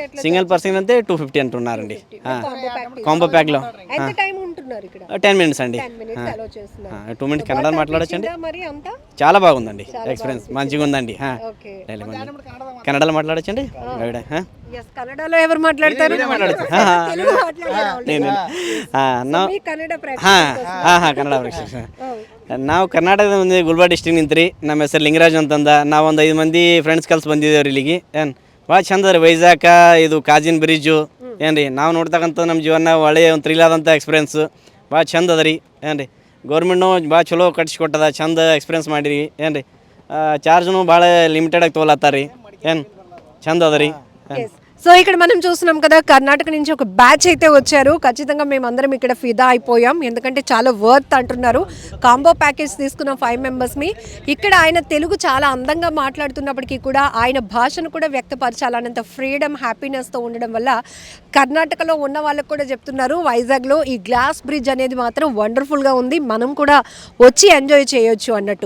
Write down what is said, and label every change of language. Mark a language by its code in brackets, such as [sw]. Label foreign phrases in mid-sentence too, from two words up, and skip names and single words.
[en] single person [te] అయితే 250 అంటున్నారండి. కాంబో ప్యాక్లో 10 మినిట్స్ అండి. 2 మినిట్స్ కన్నడ మాట్లాడచ్చండి. చాలా బాగుందండి ఎక్స్పీరియన్స్, మంచిగా ఉందండి. కన్నడలో మాట్లాడచ్చండి. కన్నడలో ఎవరు మాట్లాడతారు? [kn] ಕನ್ನಡ ನಾವು ಕರ್ನಾಟಕದ ಗುಲ್ಬರ್ಗ ಡಿಸ್ಟ್ರಿಕ್ಟ್ ನಿಂತ್ರಿ. ನಮ್ಮ ಹೆಸರು ಲಿಂಗರಾಜ್ ಅಂತಂದ. ನಾವು ಒಂದು 5 ಮಂದಿ ಫ್ರೆಂಡ್ಸ್ ಕಲ್ಸಿ ಬಂದಿದ್ದೇವ್ರಿ ಇಲ್ಲಿಗೆ. ಏನು ಭಾಳ ಚಂದ ರೀ ವೈಜಾಗ ಇದು ಕಾಜಿನ್ ಬ್ರಿಡ್ಜು ಏನು ರೀ. ನಾವು ನೋಡ್ತಕ್ಕಂಥ ನಮ್ಮ ಜೀವನ ಒಳ್ಳೆಯ ಒಂದು ಥ್ರಿಲ್ ಆದಂಥ ಎಕ್ಸ್ಪೀರಿಯನ್ಸು ಭಾಳ ಚಂದ ಅದ ರೀ. ಏನು ರೀ ಗೌರ್ಮೆಂಟ್ನು ಭಾಳ ಚಲೋ ಕಟ್ಸಿಕೊಟ್ಟದ, ಚಂದ ಎಕ್ಸ್ಪೀರಿಯನ್ಸ್ ಮಾಡಿರಿ. ಏನು ರೀ ಚಾರ್ಜ್ನು ಭಾಳ ಲಿಮಿಟೆಡಾಗಿ ತೊಗೊಳತ್ತಾರ ರೀ. ಏನು ಚಂದ ಅದ ರೀ. [te] సో ఇక్కడ మనం చూస్తున్నాం కదా, కర్ణాటక నుంచి ఒక బ్యాచ్ అయితే వచ్చారు. ఖచ్చితంగా మేమందరం ఇక్కడ ఫిదా అయిపోయాం, ఎందుకంటే చాలా వర్త్ అంటున్నారు. [en] combo package [te] తీసుకున్న 5 మెంబర్స్ని. ఇక్కడ ఆయన తెలుగు చాలా అందంగా మాట్లాడుతున్నప్పటికీ కూడా ఆయన భాషను కూడా వ్యక్తపరచాలన్నంత ఫ్రీడమ్, హ్యాపీనెస్తో ఉండడం వల్ల కర్ణాటకలో ఉన్న వాళ్ళకు కూడా చెప్తున్నారు వైజాగ్లో ఈ [en] glass bridge [te] అనేది మాత్రం వండర్ఫుల్గా ఉంది, మనం కూడా వచ్చి ఎంజాయ్ చేయొచ్చు అన్నట్టు.